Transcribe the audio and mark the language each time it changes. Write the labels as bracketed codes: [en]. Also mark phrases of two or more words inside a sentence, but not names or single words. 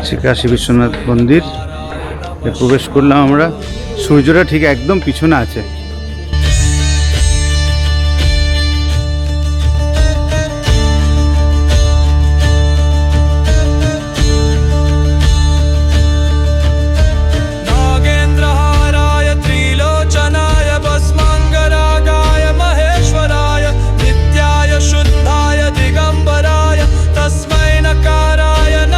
[bn] কাশী বিশ্বনাথ মন্দির প্রবেশ করলাম আমরা। সূর্যটা ঠিক একদম পিছনে আছে। [sa] नागेन्द्रहाराय त्रिलोचनाय भस्माङ्गरागाय महेश्वराय नित्याय शुद्धाय दिगम्बराय तस्मै नकाराय